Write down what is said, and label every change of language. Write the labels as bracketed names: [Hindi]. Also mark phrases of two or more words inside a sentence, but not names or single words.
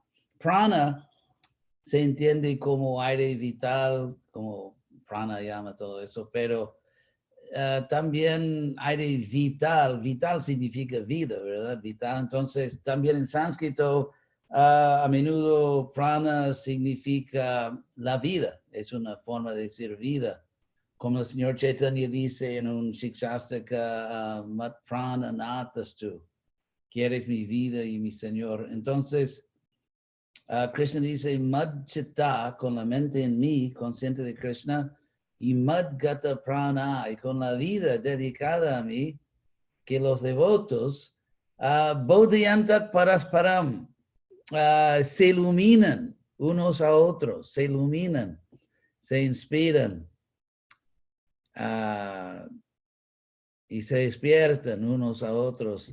[Spanish] Prana se entiende como aire vital, como pranayama, todo eso, pero también aire vital. Vital significa vida, ¿verdad? Vital. Entonces, también en sánscrito, a menudo prana significa la vida. Es una forma de decir vida. Como el señor Chaitanya dice en un Shikshastaka, [Sanskrit] मत् प्राण नाथस्तु, [Spanish] quieres mi vida y mi señor. Entonces, Krishna dice [Sanskrit] मत् चित्त, [Spanish] con la mente en mí, consciente de Krishna, y [Sanskrit] मद् गत प्राण, [Spanish] y con la vida dedicada a mí, que los devotos, [Sanskrit] बोधयन्तः परस्परम्, [Spanish] se iluminan unos a otros, se iluminan, se inspiran y se despiertan unos a otros.